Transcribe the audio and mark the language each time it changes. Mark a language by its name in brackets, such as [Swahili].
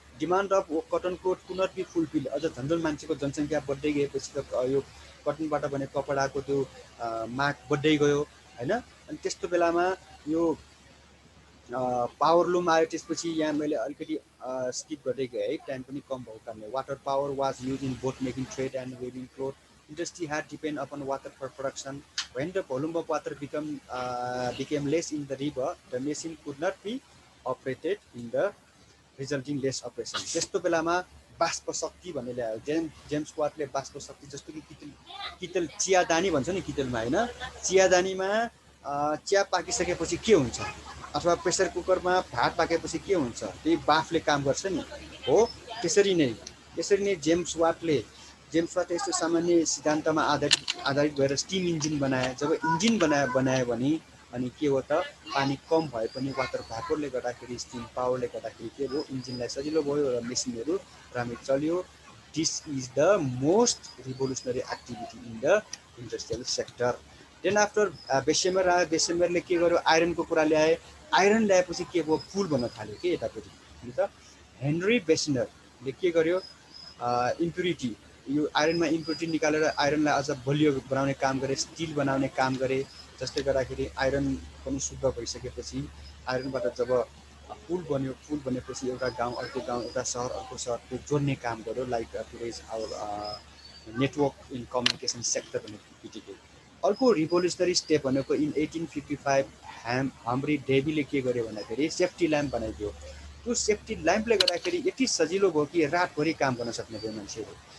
[English] Demand of कटनको could not be fulfil. [Nepali] अझ झन्झन मान्छेको जनसङ्ख्या बढ्दै गएपछि त यो कटनबाट बने कपडाको त्यो माग बढ्दै गयो होइन। अनि त्यस्तो बेलामा यो पावर लुम आयो। त्यसपछि यहाँ मैले अलिकति स्किप गर्दै गएँ है, टाइम पनि कम भएको कारणले। [English] Water power was use in both making thread and weaving cloth. Industry had depend upon water for production. When the volume of water became less in the river, the machine could not be operated in the resulting less operation। [Nepali] त्यस्तो बेलामा बाष्प शक्ति भन्ने ल्यायो James वाटले। बाष्प शक्ति जस्तो कि कितल चियादानी भन्छ नि कितलमा होइन, चियादानीमा चिया पाकिसकेपछि के हुन्छ, अथवा प्रेसर कुकरमा भात पाकेपछि के हुन्छ, त्यही बाफले काम गर्छ नि हो। त्यसरी नै जेम्स वाटले यस्तो सामान्य सिद्धान्तमा आधारित भएर स्टिम इन्जिन बनाए। जब इन्जिन बनायो भने अनि के हो त, पानी कम भए पनि वाटर भ्यापोरले गर्दाखेरि, स्टिम पावरले गर्दाखेरि के भयो, इन्जिनलाई सजिलो भयो र मेसिनहरू राम्ररी चल्यो। [English] This is the most revolutionary activity in the industrial sector. Then after [Nepali] Bessemer आयो। बेसेमरले के गर्यो, आइरनको कुरा ल्याए। आइरन ल्याएपछि के भयो, पुल बन्न थाल्यो कि यतापट्टि नि त। हेनरी बेसेनरले के गर्यो, इम्प्युरिटी, यो आइरनमा इम्प्युरिटी निकालेर आइरनलाई अझ बलियो बनाउने काम गरे, स्टिल बनाउने काम गरे। जसले गर्दाखेरि आइरन पनि शुद्ध भइसकेपछि आइरनबाट जब पुल बन्यो, पुल बनेपछि एउटा गाउँ अर्को गाउँ, एउटा सहर अर्को सहर त्यो जोड्ने काम गर्यो। [English] like today's our network in communication sector [Nepali] भन्ने बित्तिकै। अर्को रिभोल्युसनरी स्टेप भनेको इन 1855 हम्फ्री डेभीले के गर्यो भन्दाखेरि सेफ्टी ल्याम्प बनाइदियो। त्यो सेफ्टी ल्याम्पले गर्दाखेरि यति सजिलो भयो कि रातभरि काम गर्न सक्ने भयो मान्छेहरू।